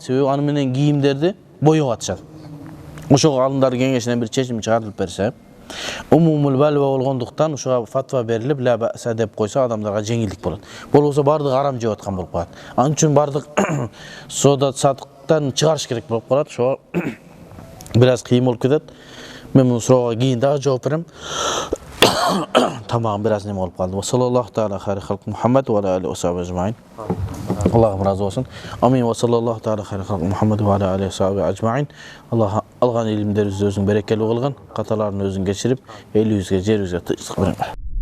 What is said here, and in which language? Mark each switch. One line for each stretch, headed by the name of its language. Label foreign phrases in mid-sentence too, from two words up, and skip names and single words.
Kyrgyz: Себеби аны менен кийимдерди боеп атышат. Ошого алымдар кеңешинен бир чечим чыгарылып берсе,
Arabic: عموم البلوى
Kyrgyz: болгондуктан ошого фатва берилип,
Arabic: لا بأس
Kyrgyz: деп койсо адамдарга жеңилдик болот. Болбосо бардыгы арам жеп аткан болуп калат. Анын үчүн бардык соода сатыктан чыгарыш керек болуп калат. Ошо бир аз кыйын болуп кетет. Мен муну суроого кийин дагы жооп берем. Тамагым бир аз неме болуп калды.
Arabic: صلى الله تعالى خير خلق محمد وعليه وصحبه أجمعين.
Kyrgyz: Аллахым разы болсун.
Arabic: آمين وصلى الله تعالى خير خلق محمد وعليه وصحبه أجمعين.
Kyrgyz: Аллах алган илимдерибизди өзүң берекелүү кылган, каталарын өзүң кечирип, элибизге, жерибизге тынчтык берген.